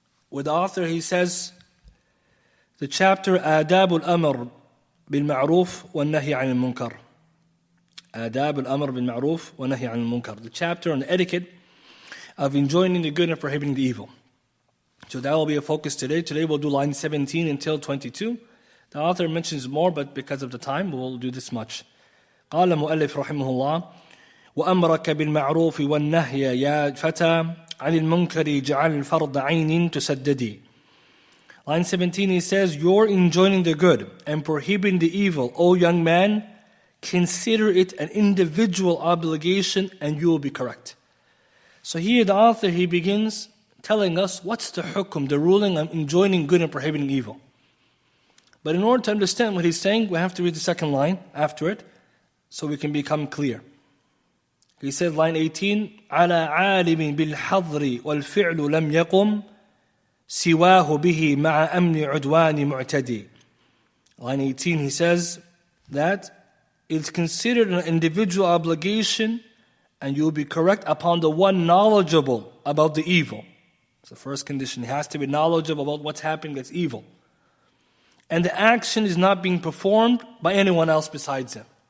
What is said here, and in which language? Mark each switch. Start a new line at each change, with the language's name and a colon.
English: With the author, he says, the chapter Adab al-Amr bil-Ma'ruf wa-Nahy 'an al-Munkar. Adab al-Amr bil-Ma'ruf wa-Nahy 'an al-Munkar. The chapter on the etiquette of enjoining the good and prohibiting the evil. So that will be a focus today. Today we'll do line 17 until 22. The author mentions more, but because of the time, we'll do this much.
Arabic: قال مؤلف رحمه الله وأمرك بالمعروف والنهي يا فتى عن المنكر جعل الفرض عين تسددي.
English: Line 17, he says, you're enjoining the good and prohibiting the evil, O young man, consider it an individual obligation and you will be correct. So here the author, he begins telling us what's the hukum, the ruling on enjoining good and prohibiting evil. But in order to understand what he's saying, we have to read the second line after it so we can become clear. He said, line 18,
Arabic: على عالم بالحظر والفعل لم يقم سواه به مع أمن عدوان معتدي.
English: Line 18, he says that it's considered an individual obligation and you will be correct upon the one knowledgeable about the evil. It's the first condition. He has to be knowledgeable about what's happening that's evil. And the action is not being performed by anyone else besides him.